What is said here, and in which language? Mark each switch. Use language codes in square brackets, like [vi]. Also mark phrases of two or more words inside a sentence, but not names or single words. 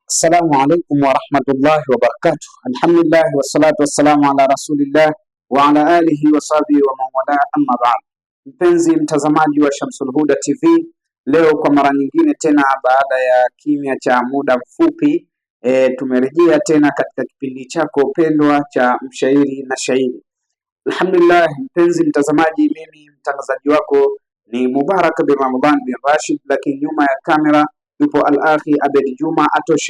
[ar] السلام عليكم ورحمة الله وبركاته. الحمد لله والصلاة والسلام على رسول الله وعلى آله وصحبه ومن والاه، أما بعد. [sw] Mpenzi mtazamaji wa Shamsul Huda TV, leo kwa mara nyingine tena baada ya kimya cha muda mfupi tumerejea tena katika kipindi chako pendwa cha mshairi na shairi. Alhamdulillah mpenzi mtazamaji, mimi mtangazaji wako ni Mubarak bin Ramadhan bin Rashid, lakini nyuma ya kamera yupo Al-Akhi Abed Juma Atosha.